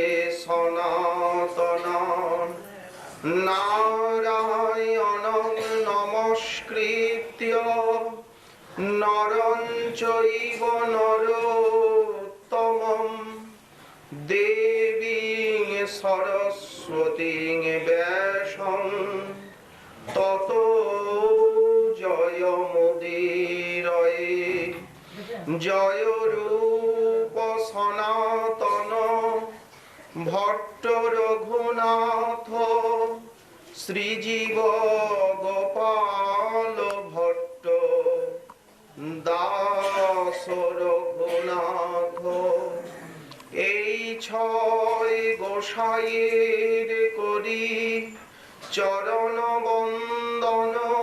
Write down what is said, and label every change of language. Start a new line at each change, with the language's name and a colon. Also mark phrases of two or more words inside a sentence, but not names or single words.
Sanskrit: सनातनान् नारायणं नमस्कृत्य नरं चैव नरोत्तमं देवीं सरस्वतीं व्यासं ततो जयमुदीरये।
Bangla: जय रूप सनातन भट्ट रघुनाथ শ্রীজীব গোপাল ভট্ট দাস রঘুনাথ, এই ছয় গোসাইয়ের করি চরণ বন্দন,